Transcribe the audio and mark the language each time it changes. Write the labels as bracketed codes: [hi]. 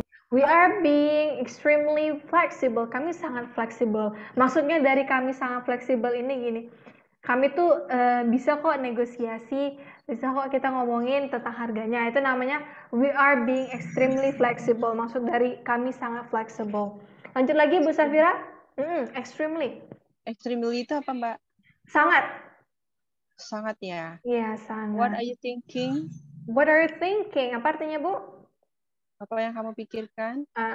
[en] We are being extremely flexible. [id] Kami sangat fleksibel. Maksudnya dari kami sangat fleksibel ini gini. Kami tuh bisa kok negosiasi, bisa kok kita ngomongin tentang harganya. Itu namanya [en] we are being extremely flexible. [id] Maksud dari kami sangat flexible. Lanjut lagi Bu Safira. Extremely. Extremely itu apa, Mbak? Sangat. Sangat ya? Iya, sangat. [en] What are you thinking? What are you thinking? [id] Apa artinya, Bu? Apa yang kamu pikirkan?